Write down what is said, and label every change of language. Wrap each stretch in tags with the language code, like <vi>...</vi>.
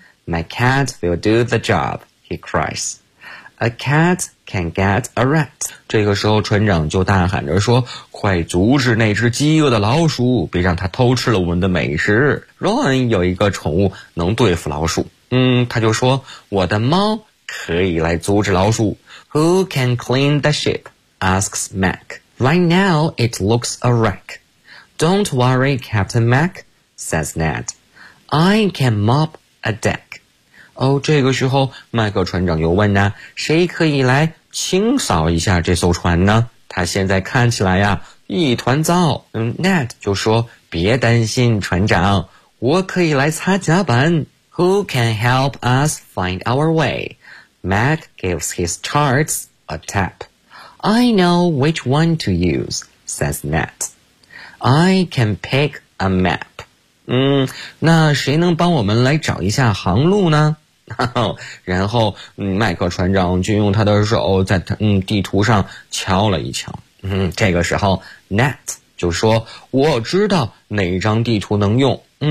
<en>My cat will do the job, he cries. A cat can get a rat.</en> <zh>这个时候船长就大喊着说，快阻止那只饥饿的老鼠，别让它偷吃了我们的美食。 Ron 有一个宠物能对付老鼠，他就说，我的猫可以来阻止老鼠。</zh> <en>Who can clean the ship? Asks Mac. Right now it looks a wreck. Don't worry, Captain Mac, says Ned. I can mop a deck.</en> <zh>这个时候麦克船长又问呢，谁可以来清扫一下这艘船呢？他现在看起来呀一团糟。 Ned 就说，别担心船长，我可以来擦甲板。</zh> <en>Who can help us find our way? Mac gives his charts a tap. I know which one to use, says Ned. I can pick a map.</en> <zh>那谁能帮我们来找一下航路呢？然后麦克船长就用他的手在地图上敲了一敲。这个时候 Nat 就说，我知道哪张地图能用，</zh>